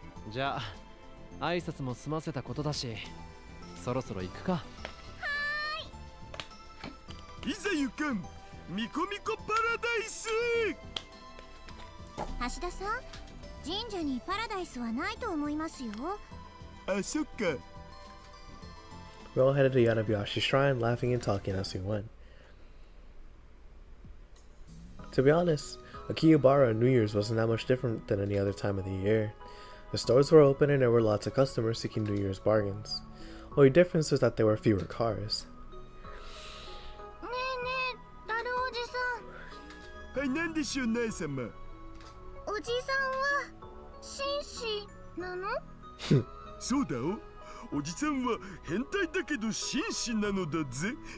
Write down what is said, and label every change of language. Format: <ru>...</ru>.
<ja>じゃあ挨拶も済ませたことだし、そろそろ行くか。いざ行かん。ミコミコパラダイス。橋田さん、神社にパラダイスはないと思いますよ。あ、そっか。</ja> <en>We all headed to Yanabayashi Shrine, laughing and talking as we went. To be honest, Akihabara on New Year's wasn't that much different than any other time of the year. The stores were open and there were lots of customers seeking New Year's bargains. Only difference was that there were fewer cars.</en> <ja>ねえねえ、ダルおじさん。はい、なんでしょう、ナイ様。おじさんは紳士なの？そうだお。おじさんは変態だけど紳士なのだぜ。</ja>